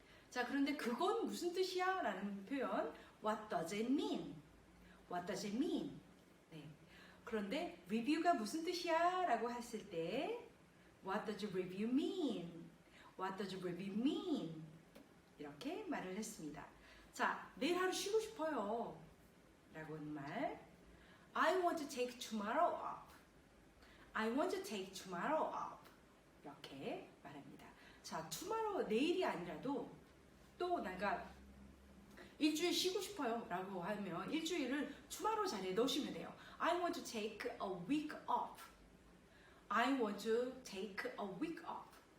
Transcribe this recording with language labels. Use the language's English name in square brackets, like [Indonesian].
[Korean] 자, 그런데 그건 무슨 뜻이야? 라는 표현. [English] What does it mean? What does it mean? [Korean] 네. 그런데 review가 무슨 뜻이야? 라고 했을 때 [English] What does review mean? What does review mean? [Korean] 이렇게 말을 했습니다. 자, 내일 하루 쉬고 싶어요. 라고 하는 말. [English] I want to take tomorrow off. I want to take tomorrow off. [Korean] 이렇게 말합니다. 자, tomorrow, 내일이 아니라도 또 내가 일주일 쉬고 싶어요. 라고 하면 일주일을 tomorrow 자리에 넣으시면 돼요. [English] I want to take a week off. I want to take a week off.